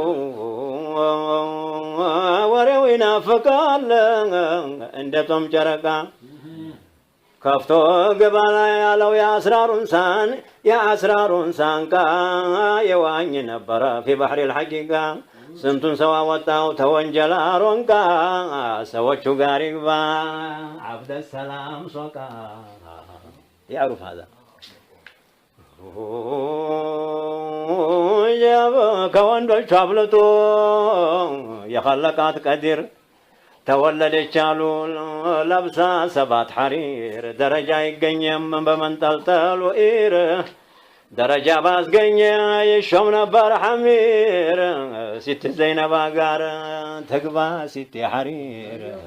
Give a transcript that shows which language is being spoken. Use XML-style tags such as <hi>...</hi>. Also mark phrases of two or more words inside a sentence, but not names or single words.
<am>ወሬው ይናፍቃል እንደ ጦም ጨረቃ ከፍቶ ገባላ ያለው የአስራሩን ሳንቃ የዋኝ ነበረ</am> <ar>في بحر الحقيقة</ar> <am>ስንቱን ሰው አወጣው ተወንጀል አሮንቃ ሰዎቹ ጋር ይግባ عبد السلام ሶቃ</am> <ar>يعرف هذا</ar> <am>ከወንዶቹ አብልጦ የኸለቃት ቀዲር ተወለደች አሉ ለብሳ ሰባት ሐሪር ደረጃ ይገኘም በመንጠልጠሉ ኢር ደረጃ ባስገኘ ይሾም ነበር ሐሚር ሲት ዘይነባ ጋር ተግባ ሲት ሐሪር</am>